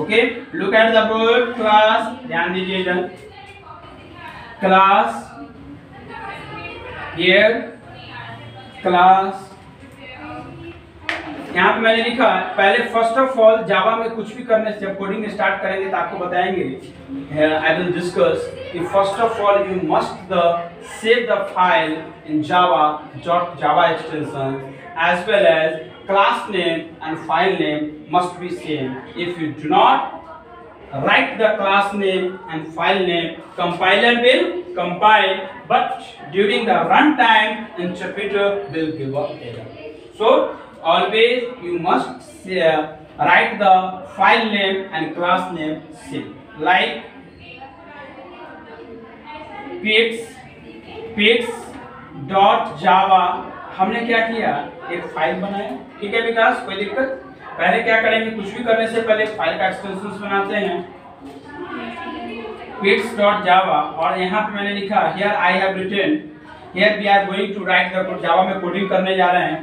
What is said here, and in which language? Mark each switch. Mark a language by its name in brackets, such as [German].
[English] okay, look at the board class, [Hindi] ध्यान दीजिएगा। [English] class here class, [Hindi] यहाँ पे मैंने लिखा पहले [English] first of all [Hindi] जावा में कुछ भी करने से जब कोडिंग स्टार्ट करेंगे तो आपको बताएंगे, [English] I will discuss कि first of all you must save the file in java extension as well as class name and file name must be same. If you do not write the class name and file name, compiler will compile, but during the runtime interpreter will give up error. So always you must write the file name and class name same, like pits.java। [Hindi] हमने क्या किया, एक file बनाया, ठीक है विकास, कोई दिक्कत? पहले क्या करेंगे, कुछ भी करने से पहले फाइल का एक्सटेंशन बनाते हैं, pits.java, और यहाँ पे मैंने लिखा [English] here I have written, here we are going to write the code, [Hindi] जावा में कोडिंग करने जा रहे हैं।